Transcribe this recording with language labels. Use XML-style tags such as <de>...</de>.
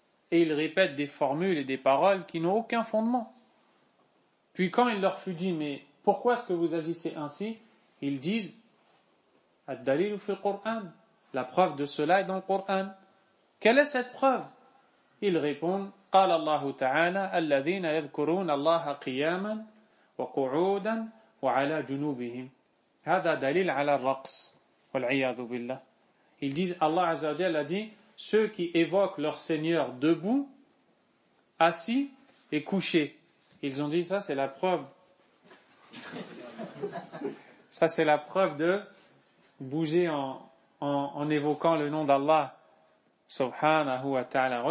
<fr>Et ils répètent des formules et des paroles qui n'ont aucun fondement. Puis quand il leur fut dit, mais pourquoi est-ce que vous agissez ainsi? Ils disent,</fr> <ar>Ad-dalilu fi al-Qur'an.</ar> <fr>La preuve de cela est dans le Coran. Quelle est cette preuve? Ils répondent,</fr> <ar>قال الله تعالى الذين يذكرون الله قياما وقعودا وعلى جنوبهم هذا دليل على الرقص والعياذ بالله.</ar> <fr>Ils disent, Allah Azza wa Jalla a dit, ceux qui évoquent leur Seigneur debout, assis et couchés. Ils ont dit, ça c'est la preuve. Ça c'est la preuve de bouger en évoquant le nom d'Allah subhanahu wa ta'ala.</fr>